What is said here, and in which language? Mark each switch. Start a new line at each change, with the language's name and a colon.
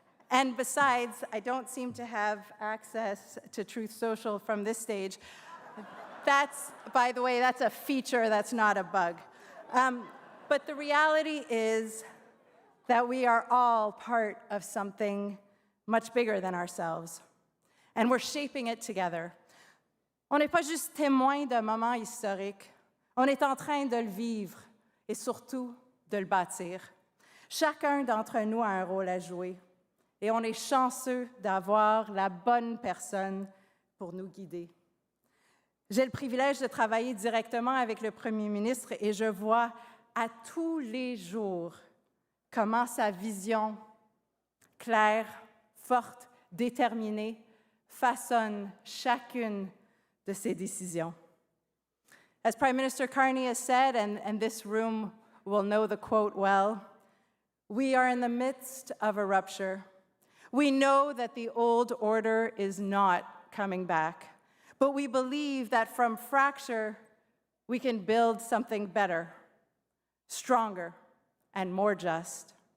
English: And besides, I don't seem to have access to Truth Social from this stage. That's, by the way, that's a feature, that's not a bug. But the reality is that we are all part of something much bigger than ourselves. And we're shaping it together.
French: On n'est pas juste témoin d'un moment historique. On est en train de le vivre et surtout de le bâtir. Chacun d'entre nous a un rôle à jouer et on est chanceux d'avoir la bonne personne pour nous guider. J'ai le privilège de travailler directement avec le Premier ministre et je vois à tous les jours comment sa vision claire, forte, déterminée façonne chacune de ses décisions.
English: As Prime Minister Carney has said, and this room will know the quote well, we are in the midst of a rupture. We know that the old order is not coming back, but we believe that from fracture, we can build something better, stronger, and more just.